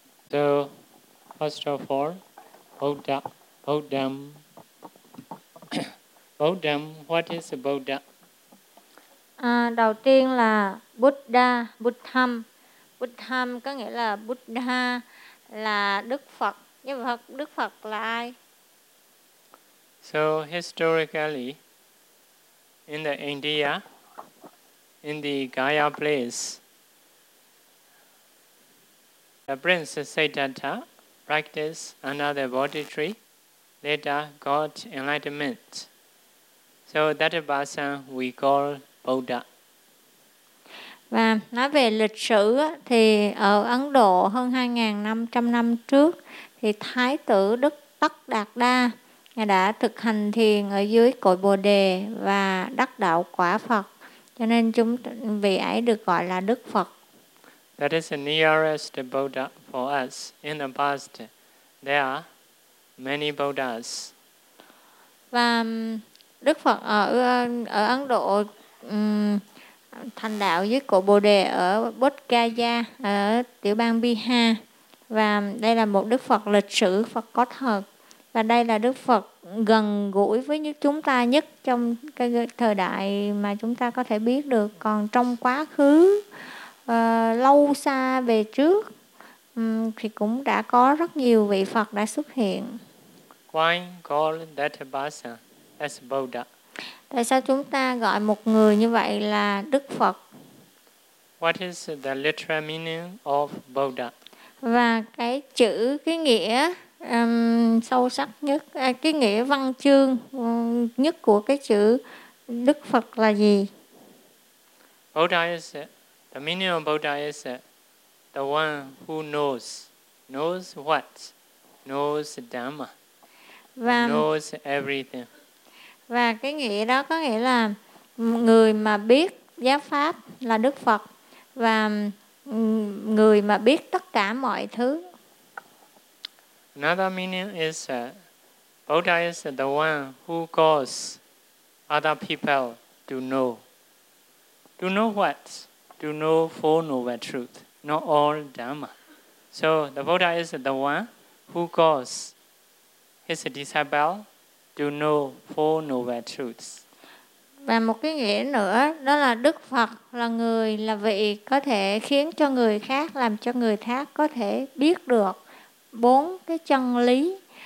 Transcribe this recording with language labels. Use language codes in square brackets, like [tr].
[en] So, first of all, Buddha, Buddham. Buddham, what is Buddha? [vi] Đầu tiên là Buddha, Buddham. Buddham có nghĩa là Buddha, là Đức Phật. Nhưng mà Đức Phật là ai? [en] So historically, in the India, in the Gaya place, the prince Siddhartha practiced under the Bodhi tree, later got enlightenment. So that person we call Buddha. [vi] Và nói về lịch sử thì ở Ấn Độ hơn 2.500 năm trước thì Thái tử Đức Tất Đạt Đa Ngài đã thực hành thiền ở dưới cội Bồ Đề và đắc đạo quả Phật. Cho nên chúng vị ấy được gọi là Đức Phật. [en] That is the nearest Buddha for us. In the past, there are many Buddhas. [vi] Và Đức Phật ở Ấn Độ thành đạo dưới cội Bồ Đề ở Bodh Gaya, ở tiểu bang Bihar. Và đây là một Đức Phật lịch sử, Phật có thật. Và đây là Đức Phật gần gũi với chúng ta nhất trong cái thời đại mà chúng ta có thể biết được. Còn trong quá khứ, lâu xa về trước, thì cũng đã có rất nhiều vị Phật đã xuất hiện. [en] Why call that person as Buddha? [vi] Tại sao chúng ta gọi một người như vậy là Đức Phật? [en] What is the literal meaning of Buddha? [vi] Và cái chữ, cái nghĩa sâu sắc nhất, cái nghĩa văn chương nhất của cái chữ Đức Phật là gì? [en] Bodha is it. The meaning of Bodha is it. The one who knows what, knows Dhamma, [vi] và, [en] knows everything. [vi] Và cái nghĩa đó có nghĩa là người mà biết giáo pháp là Đức Phật, và người mà biết tất cả mọi thứ. [en] Another meaning is Bodha is the one who calls other people to know. To know what? To know four noble truth, not all Dhamma. So the Bodha is the one who calls his disciple to know four noble truths. [vi] Và một cái nghĩa nữa, đó là Đức Phật là người, là vị có thể khiến cho người khác, làm cho người khác có thể biết được bốn cái chân lý.